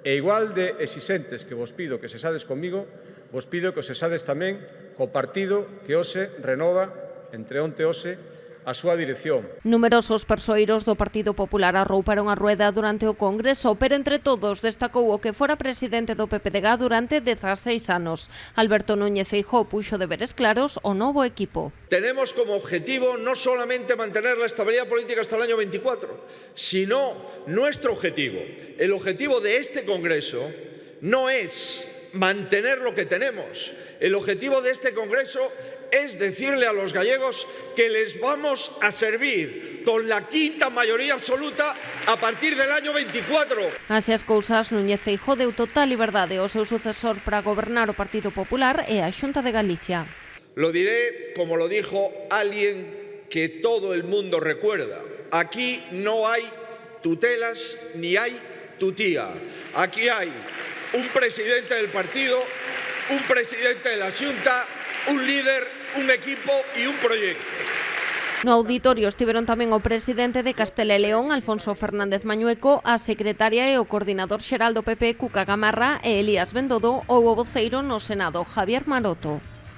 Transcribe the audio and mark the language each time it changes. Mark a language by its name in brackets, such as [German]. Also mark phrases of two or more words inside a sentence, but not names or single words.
[Galician] E igual de exixentes que vos pido que sexades comigo, vos pido que os sexades tamén co partido que hoxe renova, entre onte hoxe, a súa dirección. Numerosos persoeiros do Partido Popular arrouparon a Rueda durante o Congreso, pero entre todos destacou o que fora presidente do PPDG durante 16 anos. Alberto Núñez Feijóo puxo deberes claros ao novo equipo. [Spanish] Tenemos como objetivo no solamente mantener la estabilidad política hasta el año 24, sino nuestro objetivo. El objetivo de este Congreso no es mantener lo que tenemos. El objetivo de este Congreso es decirle a los gallegos que les vamos a servir con la quinta mayoría absoluta a partir del año 24. [Galician] Así as cousas, Núñez Feijóo deu total liberdade ao seu sucesor para gobernar o Partido Popular e a Xunta de Galicia. [Spanish] Lo diré como lo dijo alguien que todo el mundo recuerda. Aquí no hay tutelas ni hay tutía. Aquí hay un presidente del partido, un presidente de la Xunta, un líder, un equipo y un proyecto. [Galician] No auditorio estiveron tamén o presidente de Castela e León, Alfonso Fernández Mañueco, a secretaria e o coordinador xeral do PP, Cuca Gamarra, e Elías Bendodo, ou o voceiro no Senado, Javier Maroto.